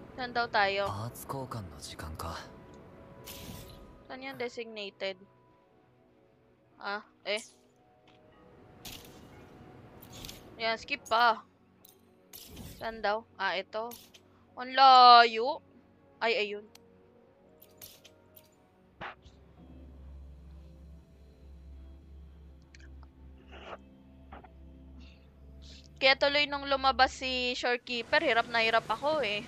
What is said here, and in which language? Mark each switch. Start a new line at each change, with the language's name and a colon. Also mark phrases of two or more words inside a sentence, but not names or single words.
Filipino: Saan daw tayo?
Japanese: パーツ交換の時間か。
Filipino: Saan yung designated? Ah, eh. Yan, skip pa. Saan daw? Ah, ito. Ang layo. Ay, ayun. Kaya tuloy nung lumabas si Shorekeeper, hirap na hirap ako eh.